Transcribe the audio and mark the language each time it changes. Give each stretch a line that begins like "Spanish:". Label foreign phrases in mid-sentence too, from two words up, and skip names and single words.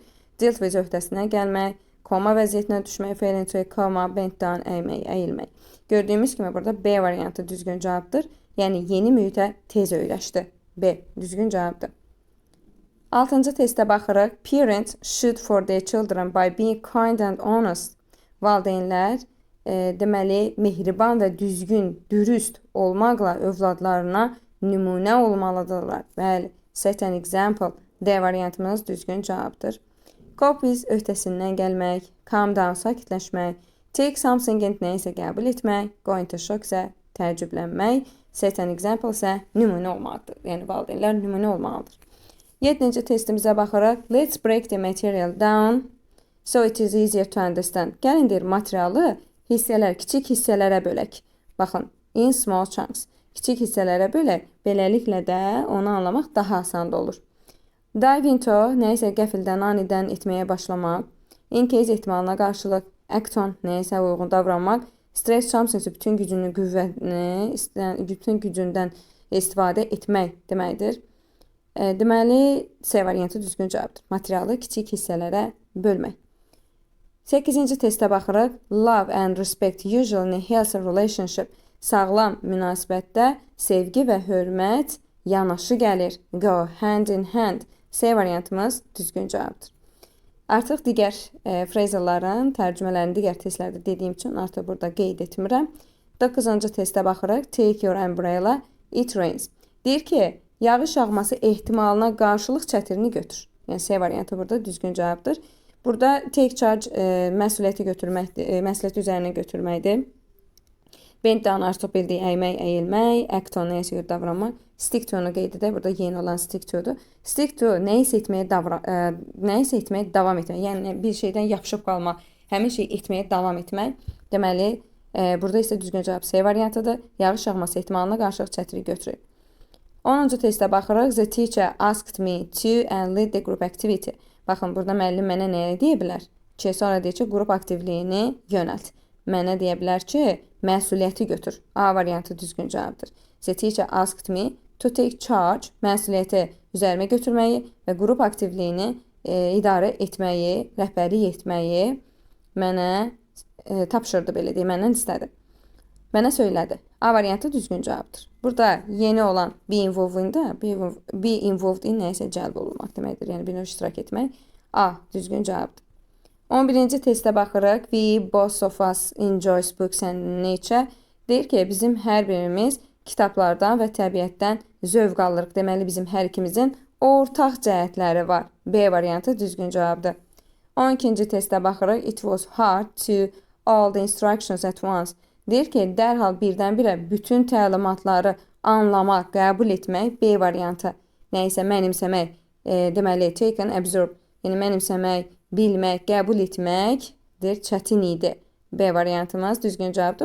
English: Dealt with,
Azerbaijani: öhdəsindən gəlmək, koma vəziyyətinə düşmək,
English: fell into a coma, bent down,
Azerbaijani: əymək, əyilmək. Gördüyümüz kimi burada B variantı düzgün cavabdır. Yəni, yeni mühitə tez öyrəşdi. B, düzgün cavabdır. 6-cı testə baxırıq.
English: Parents should for their children by being kind and honest.
Azerbaijani: Valideynlər deməli, mehriban və düzgün, dürüst olmaqla övladlarına nümunə olmalıdırlar. Bəli,
English: set an example.
Azerbaijani: D variantımız düzgün cavabdır.
English: Cope with,
Azerbaijani: öhdəsindən gəlmək,
English: calm down,
Azerbaijani: sakitləşmək,
English: take something and
Azerbaijani: nəyisə qəbul etmək,
English: go into shock
Azerbaijani: isə təəccüblənmək,
English: set an example
Azerbaijani: isə nümunə olmalıdır. Yəni, valideynlər nümunə olmalıdır. 7-ci testimizə baxırıq.
English: Let's break the material down so it is easier to understand.
Azerbaijani: Gəlindir, materialı kiçik hissələrə bölək. Baxın,
English: in small chunks.
Azerbaijani: Kiçik hissələrə bölək. Beləliklə də onu anlamaq daha asan olur.
English: Dive into,
Azerbaijani: nəyisə qəfildən, anidən etməyə başlamaq.
English: In case
Azerbaijani: ehtimalına qarşılıq.
English: Act on,
Azerbaijani: nəyisə uyğun davranmaq.
English: Stress something,
Azerbaijani: bütün gücünü, qüvvətini, bütün gücündən istifadə etmək deməkdir. Deməli, C variantı düzgün cavabdır. Materialı kiçik hissələrə bölmək. 8-ci testə baxırıq.
English: Love and respect usually in a healthy relationship.
Azerbaijani: Sağlam münasibətdə sevgi və hörmət yanaşı gəlir.
English: Go hand in hand.
Azerbaijani: C variantımız düzgün cavabdır. Artıq digər phrasalların tərcümələrini digər testlərdə dediyim üçün artıq burada qeyd etmirəm. 9-cu testə baxırıq.
English: Take your umbrella, it rains.
Azerbaijani: Deyir ki, yağış yağması ehtimalına qarşılıq çətirini götür. Yəni, C variantı burada düzgün cavabdır. Burada
English: take charge
Azerbaijani: məsuliyyəti üzərinə götürməkdir.
English: Bend down,
Azerbaijani: artıq bildiyi əymək, əyilmək,
English: act on,
Azerbaijani: nəyəsə görə davranmaq.
English: Stick to-nu
Azerbaijani: qeyd edək. Burada yeni olan
English: stick to-dur. Stick to,
Azerbaijani: nəyisə etməyə davam etmək. Yəni, bir şeydən yapışıb qalmaq, həmin şeyi etməyə davam etmək. Deməli, burada isə düzgün cavab C variantıdır. Yağış yağması ehtimalına qarşılıq çətiri götürək. 10-cu testə baxırıq.
English: The teacher asked me to and lead the group activity.
Azerbaijani: Baxın, burada müəllim mənə nəyə deyə bilər? ki, sonra deyir ki, qrup aktivliyini yönəlt. Mənə deyə bilər ki, məsuliyyəti götür. A variantı düzgün cavabdır.
English: The teacher asked me to take charge,
Azerbaijani: məsuliyyəti üzərimə götürməyi və qrup aktivliyini idarə etməyi, rəhbərlik etməyi mənə tapşırdı, belə deyək, məndən istədi. Mənə söylədi. A variantı düzgün cavabdır. Burada yeni olan
English: be involved in
Azerbaijani: nəyəsə cəlb olunmaq deməkdir. Yəni bir növ iştirak etmək. A düzgün cavabdır. 11-ci testə baxırıq.
English: We both of us enjoys books and nature.
Azerbaijani: Deyir ki, bizim hər birimiz kitablardan və təbiətdən zövq alırıq. Deməli, bizim hər ikimizin ortaq cəhətləri var. B variantı düzgün cavabdır. 12-ci testə baxırıq.
English: It was hard to all the instructions at once.
Azerbaijani: Deyir ki, dərhal birdən-birə bütün təlimatları anlamaq, qəbul etmək B variantı. Nəysə mənimsəmək, deməli
English: take and absorb.
Azerbaijani: Yəni mənimsəmək, bilmək, qəbul etməkdir, çətin idi. B variantımız düzgün cavabdır.